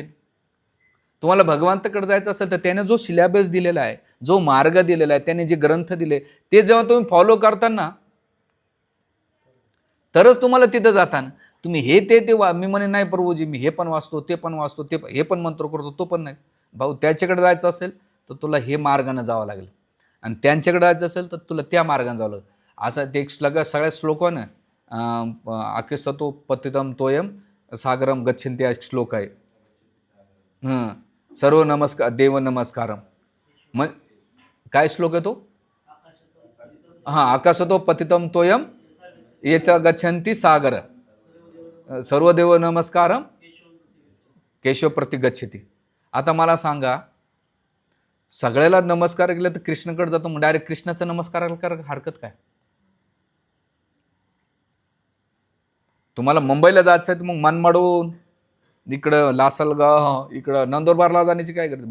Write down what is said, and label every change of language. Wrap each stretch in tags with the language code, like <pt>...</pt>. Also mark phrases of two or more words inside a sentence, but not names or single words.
<mr>तुम्हाला भगवंताकडे जायचं असेल तर त्याने जो सिलेबस दिलेला आहे, जो मार्ग दिलेला आहे, त्याने जे ग्रंथ दिले ते जेव्हा तुम्ही फॉलो करताना तरच तुम्हाला तिथं जाताना. तुम्ही हे ते मी म्हणे नाही प्रभूजी मी हे पण वाचतो, ते पण वाचतो, हे पण मंत्र करतो, तो पण नाही. भाऊ त्याच्याकडे जायचं असेल तर तुला हे मार्गाने जावं लागेल, आणि त्यांच्याकडे जायचं असेल तर तुला त्या मार्गाने जावं लागेल. असं ते सगळ्या श्लोकानं</mr> <sa>आकेसतो पतितम तोयम सागरम गच्छन्ति</sa> <mr>हा श्लोक आहे.</mr> <sa>सर्व नमस्कार देव नमस्कारम.</sa> <mr>मग काय श्लोक आहे तो?</mr> <sa>आकाशतो पतितम तोयम येत गच्छन्ति सागर सर्वदेव नमस्कारम केशव प्रति गच्छति.</sa> <mr>आता मला सांगा, सगळ्याला नमस्कार केला तर कृष्णाकडे जातो, मग डायरेक्ट कृष्णाचा नमस्कार करायला हरकत काय? तुम्हाला मुंबईला जायचं आहे तर मग मनमाडून इकडं लासलगाव, इकडं नंदुरबारला जाण्याची काय गरज?</mr>